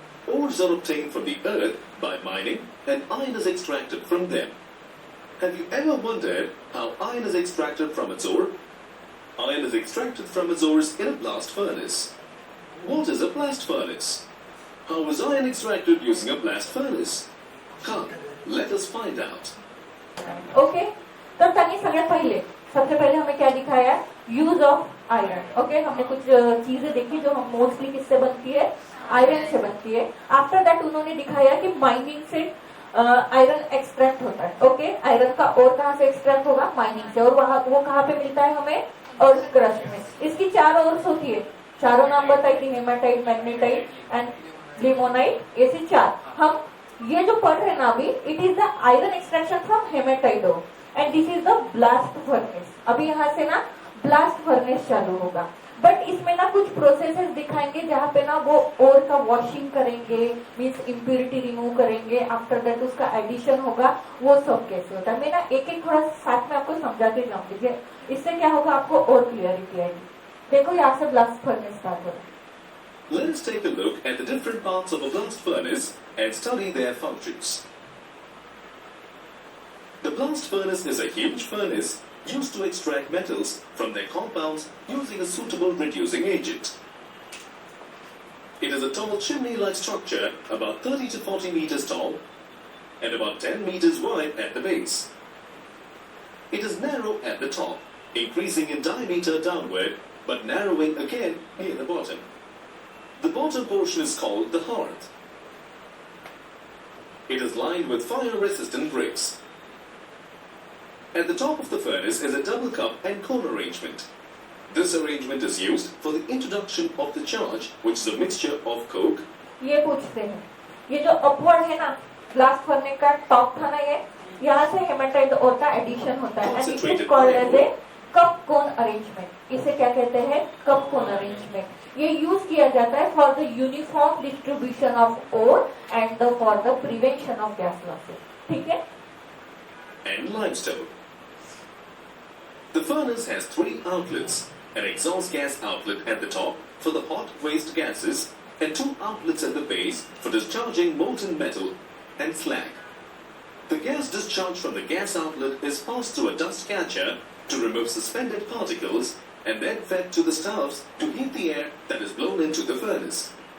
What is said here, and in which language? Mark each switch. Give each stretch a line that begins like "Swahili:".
English: Ores are obtained from the earth by mining, and iron is extracted from them. Have you ever wondered how iron is extracted from its ore? Iron is extracted from its ores in a blast furnace. What is a blast furnace? How is iron extracted using a blast furnace? Come, let us find out.
Hindi: Okay, तो तनी सबसे पहले हमें क्या दिखाया? Use of iron. Okay, हमने कुछ चीजें देखी जो हम मोस्टली किससे बनती है? आयरन से बनती है। आफ्टर दैट उन्होंने दिखाया कि माइनिंग से आयरन एक्सट्रैक्ट होता है। ओके, आयरन का और कहाँ से एक्सट्रैक्ट होगा? माइनिंग से। और वो कहाँ पे मिलता है हमें? और क्रस्ट में। इसकी 4 ओर्स होती है, चारों नाम बताई थी, हेमाटाइट, मैग्नेटाइट एंड लिमोनाइट। ऐसे 4 हम ये जो पढ़ रहे हैं ना अभी,
English: It is the iron extraction from hematite ore and this is the blast furnace.
Hindi: अभी यहाँ से ना ब्लास्ट फर्नेस चालू होगा, बट इसमें ना कुछ प्रोसेसेस दिखाएंगे जहाँ पे ना वो ओर का वॉशिंग करेंगे, मीन्स इम्प्यूरिटी रिमूव करेंगे। आफ्टर दैट उसका एडिशन होगा, वो सब कैसे होता है। मैं ना एक थोड़ा साथ में आपको समझा के जाऊंगी, इससे क्या होगा आपको और क्लियरिटी आएगी। देखो यहाँ से ब्लास्ट फर्नेस स्टार्ट हो रहा है।
English: Let us take a look at the different parts of a blast furnace and study their functions. The blast furnace is a huge furnace used to extract metals from their compounds using a suitable reducing agent. It is a tall chimney-like structure about 30 to 40 meters tall and about 10 meters wide at the base. It is narrow at the top, increasing in diameter downward, but narrowing again near the bottom. The bottom portion is called the hearth. It is lined with fire-resistant bricks. At the top of the furnace is a double cup and cone arrangement. This arrangement is used for the introduction of the charge, which is a mixture of coke.
Hindi: ये पूछते हैं, ये जो upward है ना blast furnace का top था ना, ये यहाँ से हेमाटाइट ओर का एडिशन होता है
English: And it is called as a cup cone arrangement.
Hindi: इसे क्या कहते हैं?
English: Cup cone arrangement.
Hindi: ये यूज किया जाता है
English: For the uniform distribution of ore and for the prevention of gas losses.
Hindi: ठीक है?
English: And limestone. The furnace has 3 outlets: an exhaust gas outlet at the top for the hot waste gases, and 2 outlets at the base for discharging molten metal and slag. The gas discharge from the gas outlet is passed through a dust catcher to remove suspended particles and then fed to the stoves to heat the air that is blown into the furnace.